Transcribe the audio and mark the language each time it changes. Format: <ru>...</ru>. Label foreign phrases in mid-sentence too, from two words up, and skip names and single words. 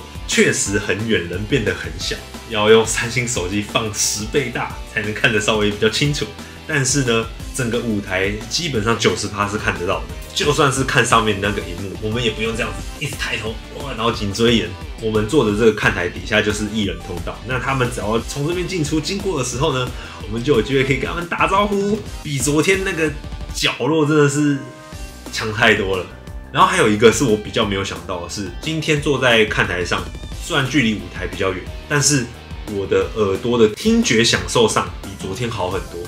<zh>確實很遠，人變得很小，要用三星手機放10倍大才能看得稍微比較清楚。但是呢，整個舞台基本上90%是看得到的。就算是看上面那個熒幕，我們也不用這樣子一直抬頭哇，然後緊追人。我們坐的這個看台底下就是藝人通道，那他們只要從這邊進出經過的時候呢，我們就有機會可以跟他們打招呼。比昨天那個角落真的是強太多了。然後還有一個是我比較沒有想到的是，今天坐在看台上，雖然距離舞台比較遠，但是我的耳朵的聽覺享受上比昨天好很多。</zh>